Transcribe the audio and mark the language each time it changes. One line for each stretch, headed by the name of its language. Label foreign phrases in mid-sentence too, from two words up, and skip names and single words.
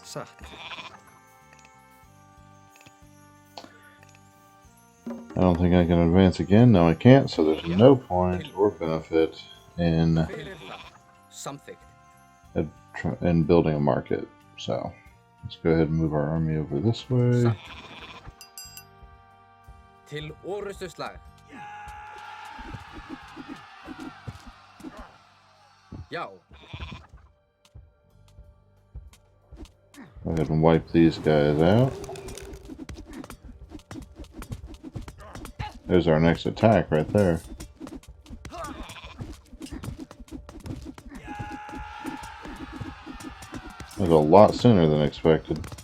English: I don't think I can advance again. No, I can't, so there's no point or benefit in building a market. So let's go ahead and move our army over this way.
Icelandic: Til orrustuslag. Já.
English: Go ahead and wipe these guys out. There's our next attack right there. That was a lot sooner than expected.